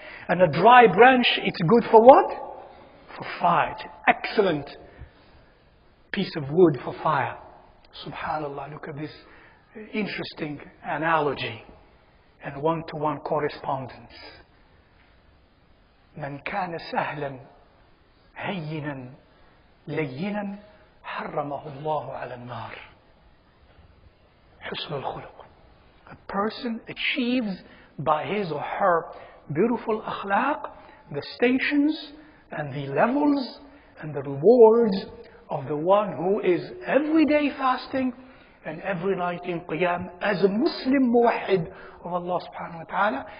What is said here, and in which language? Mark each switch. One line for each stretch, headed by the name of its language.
English: And a dry branch, it's good for what? For fire. It's an excellent piece of wood for fire. Subhanallah, look at this interesting analogy and one-to-one correspondence.
Arabic: من كان سهلا هينا لينا حرمه الله على النار. حسن الخلق.
English: A person achieves by his or her beautiful akhlaq the stations and the levels and the rewards of the one who is every day fasting and every night in qiyam as a Muslim muwahid of Allah subhanahu wa ta'ala.